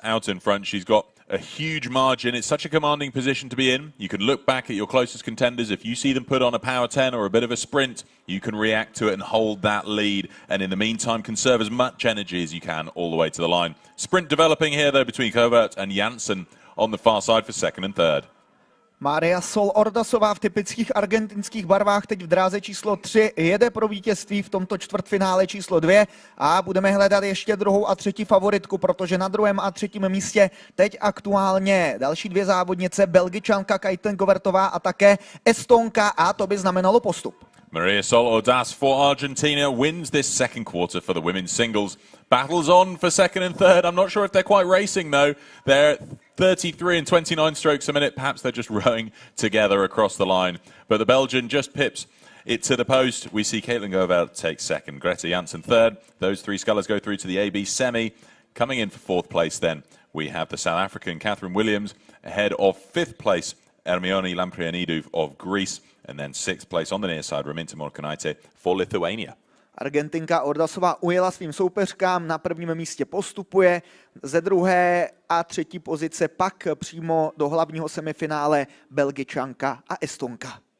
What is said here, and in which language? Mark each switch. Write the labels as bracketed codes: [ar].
[en] Out in front, she's got a huge margin. It's such a commanding position to be in. You can look back at your closest contenders. If you see them put on a power 10 or a bit of a sprint, you can react to it and hold that lead. And in the meantime, conserve as much energy as you can all the way to the line. Sprint developing here, though, between Huvert and Janssen on the far side for second and third. [cs] Maria Sol Ordásová v typických argentinských barvách teď v dráze číslo 3 jede pro vítězství v tomto čtvrtfinále číslo 2 a budeme hledat ještě druhou a třetí favoritku, protože na druhém a třetím místě teď aktuálně další dvě závodnice, Belgičanka Kajten Govertová a také Estonka, a to by znamenalo postup. [en] Maria Sol Ordás for Argentina wins this second quarter for the women's singles. Battles on for second and third. I'm not sure if they're quite racing, though. They're 33 and 29 strokes a minute. Perhaps they're just rowing together across the line. But the Belgian just pips it to the post. We see Caitlin Govert take second, Greta Janssen third. Those three scullers go through to the AB semi. Coming in for fourth place, then, we have the South African Catherine Williams ahead of fifth place, Ermioni Lamprianidou of Greece. And then sixth place on the near side, Raminta Morkanaite for Lithuania. [cs] Argentinka Ordásová ujela svým soupeřkám, na prvním místě postupuje, ze druhé a třetí pozice pak přímo do hlavního semifinále Belgičanka a Estonka.